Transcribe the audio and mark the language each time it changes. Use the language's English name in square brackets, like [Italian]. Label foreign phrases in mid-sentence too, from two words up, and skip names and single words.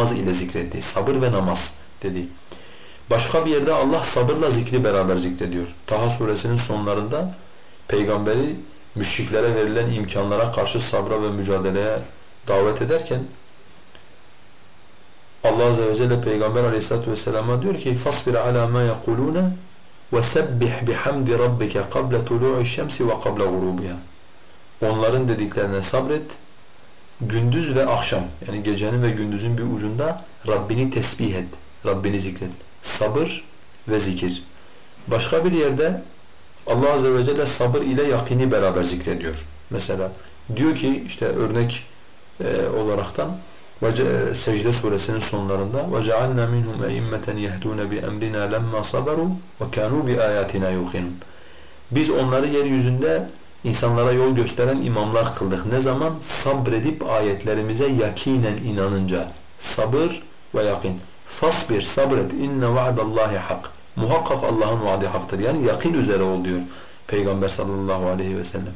[Turkish] Namaz ile zikretti. Sabır ve namaz dedi. Başka bir yerde Allah sabırla zikri beraber zikrediyor. Taha suresinin sonlarında peygamberi müşriklere verilen imkanlara karşı sabra ve mücadeleye davet ederken Allah Azze ve Celle Peygamber [Arabic] عليه الصلاة والسلام [Turkish] diyor ki [Arabic] فَاصْبِرْ عَلَى مَا يَقُولُونَ وَسَبِّحْ بِحَمْدِ رَبِّكَ قَبْلَ طُلُوعِ الشَّمْسِ وَقَبْلَ غُرُوبِهَا. [Turkish] Onların dediklerine sabret, gündüz ve akşam, yani gecenin ve gündüzün bir ucunda Rabbini tesbih et, Rabbini zikret. Sabır ve zikir. Başka bir yerde Allah [Arabic] عز وجل [Turkish] sabır ile yakini beraber zikrediyor. Mesela diyor ki işte örnek olaraktan Secde suresinin sonlarında [Arabic] وَجَعَلْنَا مِنْهُمْ اَئِمَّةً يَهْدُونَ بِأَمْرِنَا لَمَّا صَبَرُوا وَكَانُوا بِآيَاتِنَا يُوقِنُونَ. [Turkish] Biz onları yeryüzünde insanlara yol gösteren imamlar kıldık. Ne zaman? Sabredip ayetlerimize yakinen inanınca. Sabır ve yakin. Fasbir, sabret. [Arabic] إن وعد الله حق. [Turkish] Muhakkak Allah'ın vaadi haktır. Yani yakin üzere ol diyor Peygamber [Arabic] صلى الله عليه وسلم.